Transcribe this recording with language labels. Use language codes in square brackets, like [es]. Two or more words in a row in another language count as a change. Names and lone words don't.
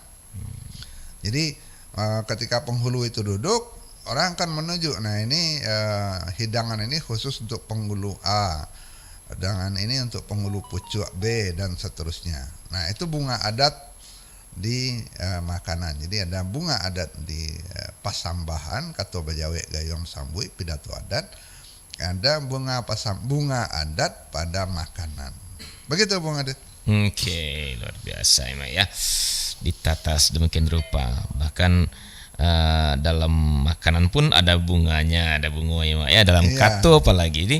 [id] Jadi ketika penghulu itu duduk, orang akan menuju, nah ini hidangan ini khusus untuk penghulu A, hidangan ini untuk penghulu pucuk B, dan seterusnya. Nah itu bunga adat di makanan. Jadi ada bunga adat di pasambahan, [min] kato bajawe gayom sambui, [id] pidato adat. Ada bunga adat pada makanan. Begitu Bung Adit. Oke, luar biasa ya. Ditata sedemikian rupa. Bahkan dalam makanan pun ada bunganya, ada bunga ya, dalam kato apalagi.